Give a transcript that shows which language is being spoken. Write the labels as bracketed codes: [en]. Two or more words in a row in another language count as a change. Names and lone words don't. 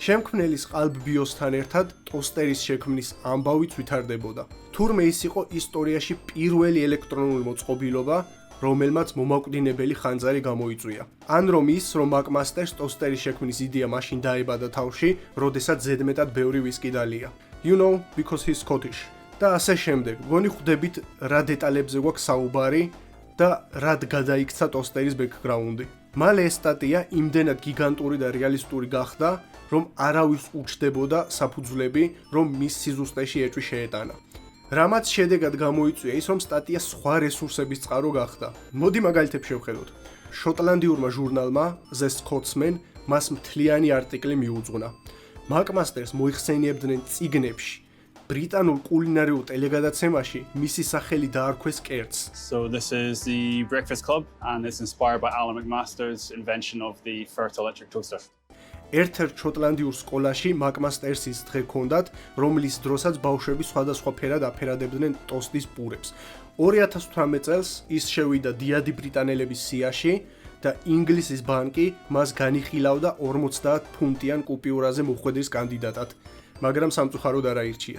[ka] შემქმნელის ყალბ-ბიოსთან ერთად ტოსტერის შექმნის ამბავიც ვითარდებოდა. თურმე ის იყო ისტორიაში პირველი ელექტრონული მოწყობილობა, რომელმაც მომაკვდინებელი ხანძარი გამოიწვია. ან რომ ის, რომ McMaster-ს ტოსტერის შექმნის იდეა მაშინ დაებადა თავში, როდესაც ზედმეტად ბევრი ვისკი დალია. [en] You know, because he's Scottish. [ka] და ასე შემდეგ. გონი ხვდებით რა დეტალებზე გვაქვს საუბარი და რად გადაიქცა ტოსტერის ბექგრაუნდი. მალე ეს სტატია იმდენად გიგანტური და რეალისტური გახდა, რომ არავის უჩდებოდა საფუძვლები, რომ მის სიზუსტეში ეჭვი შეეტანა. რამაც შედეგად გამოიწვია ის, რომ სტატია სხვა რესურსების წყარო გახდა. მოდი მაგალითებს შევხედოთ. შოტლანდიურმა ჟურნალმა The Scotsman მას მთლიანი არტიკლი მიუძღვნა. McMaster-ს მოიხსენიებდნენ წიგნებში. ბრიტანულ კულინარიულ ტელეგადაცემაში მისი სახელი დაარქვეს კერძს. [en] So this is the Breakfast Club and it's inspired by Alan McMaster's invention of the first electric toaster. [ka] ერთ-ერთ შოტლანდიურ სკოლაში McMaster-ის დღე ჰქონდათ, რომლის დროსაც ბავშვები სხვადასხვა ფერად აფერადებდნენ ტოსტის პურებს. 2018 წელს ის შევიდა დიადი ბრიტანელების სიაში და ინგლისის ბანკი მას განიხილავდა 50 ფუნტიან კუპიურაზე მოხვედრის კანდიდატად, მაგრამ სამწუხაროდ არ აირჩიეს.